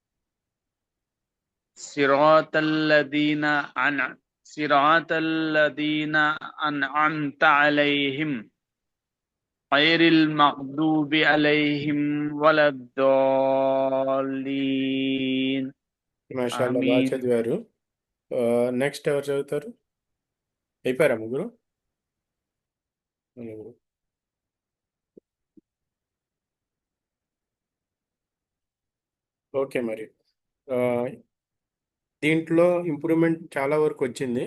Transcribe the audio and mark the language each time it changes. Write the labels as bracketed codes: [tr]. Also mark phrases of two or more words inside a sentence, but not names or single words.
[ar] صراط الذين أنعمت عليهم غير المغضوب عليهم ولا الضالين. [te] మాషాల్లా, బాగా [ar] آمين. [te] చదివారు. నెక్స్ట్ ఎవరు చదువుతారు? అయిపోయారా ముగ్గురు? ముగ్గురు. ఓకే, మరి దీంట్లో ఇంప్రూవ్మెంట్ చాలా వరకు వచ్చింది.